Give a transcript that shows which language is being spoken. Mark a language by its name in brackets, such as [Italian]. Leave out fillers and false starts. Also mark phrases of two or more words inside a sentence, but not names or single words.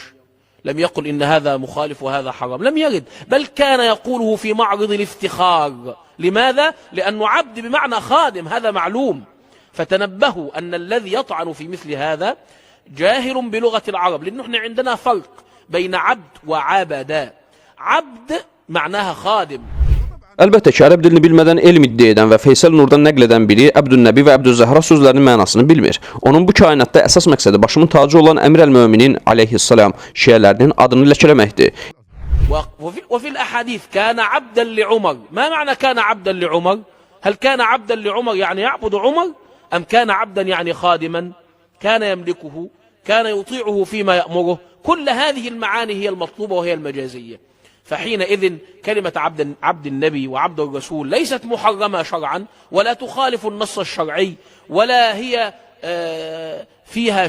[Arabic] لم يقل إن هذا مخالف وهذا حرام، لم يرد، بل كان يقوله في معرض الافتخار. لماذا؟ لأنه عبد بمعنى خادم، هذا معلوم. فتنبهوا أن الذي يطعن في مثل هذا جاهل بلغة العرب، لأنه احنا عندنا فرق بين عبد وعبد. عبد معناها خادم. [Azerbaijani] Əlbəttə ki, ərəb dilini bilmədən elm iddia edən və Feysəl Nurdan nəql edən biri Əbdünnəbi və Əbdüzzəhra sözlərinin mənasını bilmir. Onun bu kainatda əsas məqsədi başımın tacı olan Əmir əl-Möminin aleyhissalam şiələrinin adını ləkələməkdir. [Arabic] وفي الأحاديث كان عبدا لعمر. ما معنى كان عبدا لعمر؟ هل كان عبدا لعمر يعني يعبد عمر، أم كان عبدا يعني خادما كان يملكه، كان يطيعه فيما يأمره؟ كل هذه المعاني هي المطلوبة وهي المجازية. فحينئذ كلمة عبد النبي وعبد الرسول ليست محرمة شرعا، ولا تخالف النص الشرعي، ولا هي فيها